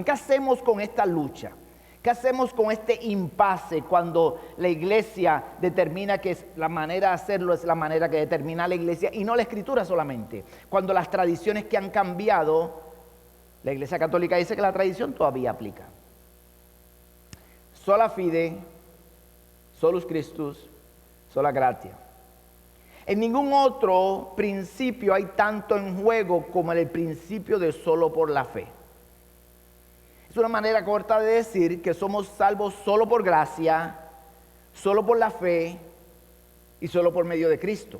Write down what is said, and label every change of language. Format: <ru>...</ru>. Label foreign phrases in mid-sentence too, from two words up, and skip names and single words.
<es>¿Qué hacemos con esta lucha? ¿Qué hacemos con este impasse cuando la iglesia determina que es la manera de hacerlo, es la manera que determina la iglesia y no la escritura solamente? Cuando las tradiciones que han cambiado, la iglesia católica dice que la tradición todavía aplica.</es> <la>Sola fide, solus Christus, sola gratia.</la> <es>En ningún otro principio hay tanto en juego como en el principio de solo por la fe. Es una manera corta de decir que somos salvos solo por gracia, solo por la fe y solo por medio de Cristo.</es>